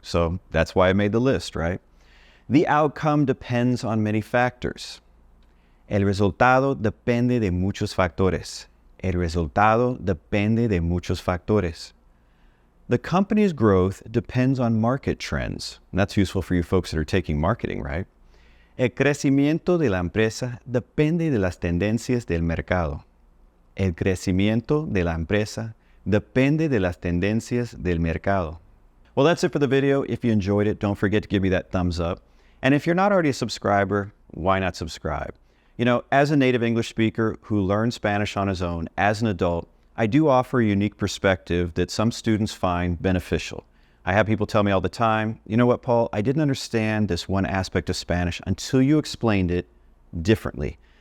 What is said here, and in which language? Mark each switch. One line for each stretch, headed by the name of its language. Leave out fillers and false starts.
English: So that's why I made the list, right? The outcome depends on many factors.
Spanish: El resultado depende de muchos factores. El resultado depende de muchos factores.
English: The company's growth depends on market trends. And that's useful for you folks that are taking marketing, right?
Spanish: El crecimiento de la empresa depende de las tendencias del mercado. El crecimiento de la empresa depende de las tendencias del mercado.
English: Well, that's it for the video. If you enjoyed it, don't forget to give me that thumbs up. And if you're not already a subscriber, why not subscribe? You know, as a native English speaker who learned Spanish on his own as an adult, I do offer a unique perspective that some students find beneficial. I have people tell me all the time, you know what, Paul, I didn't understand this one aspect of Spanish until you explained it differently.